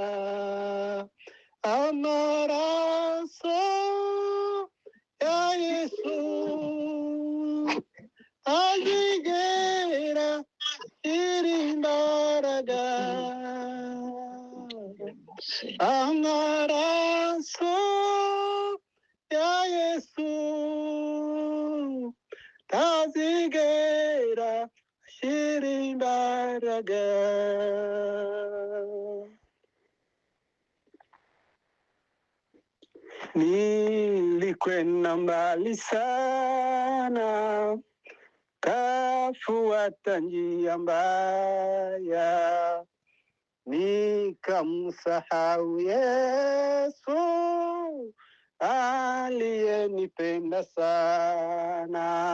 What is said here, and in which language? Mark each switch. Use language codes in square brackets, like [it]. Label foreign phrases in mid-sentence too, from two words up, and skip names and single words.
[rw] Amaraso ya Yesu azigera imbaraga, amaraso ya Yesu azigera imbaraga. [sw] Nilikwenda mbali sana, kafuata njia mbaya, nikamsahau Yesu aliyenipenda sana.